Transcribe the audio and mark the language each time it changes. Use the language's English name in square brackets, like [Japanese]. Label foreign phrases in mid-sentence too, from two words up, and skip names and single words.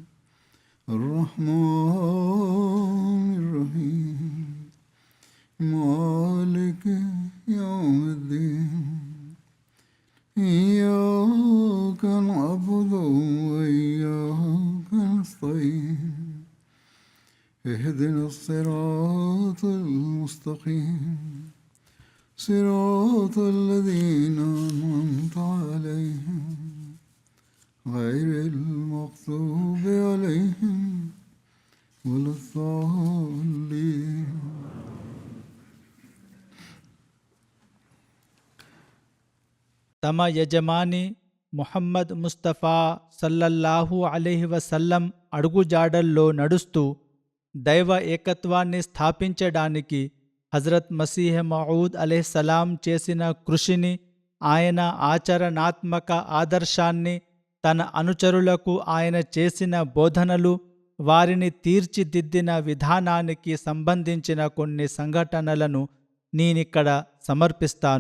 [Arabic] الرحمن الرحيم مالك يوم الدين إياك نعبد وإياك نستعين اهدنا الصراط المستقيم صراط الذين أنعمت عليهم غير المغضوب عليهم ولا الضالين. [Telugu] తమ యజమాని ముహమ్మద్ ముస్తఫా [Arabic] صلى الله عليه وسلم [Telugu] అడుగుజాడల్లో నడుస్తూ దైవ ఏకత్వాన్ని స్థాపించడానికి హజరత్ మసీహ్ మౌద్ అలైహిస్సలాం చేసిన కృషిని, ఆయన ఆచరణాత్మక ఆదర్శాన్ని, తన అనుచరులకు ఆయన చేసిన బోధనలు, వారిని తీర్చిదిద్దిన విధానానికి సంబంధించిన కొన్ని సంఘటనలను నేనిక్కడ సమర్పిస్తాను.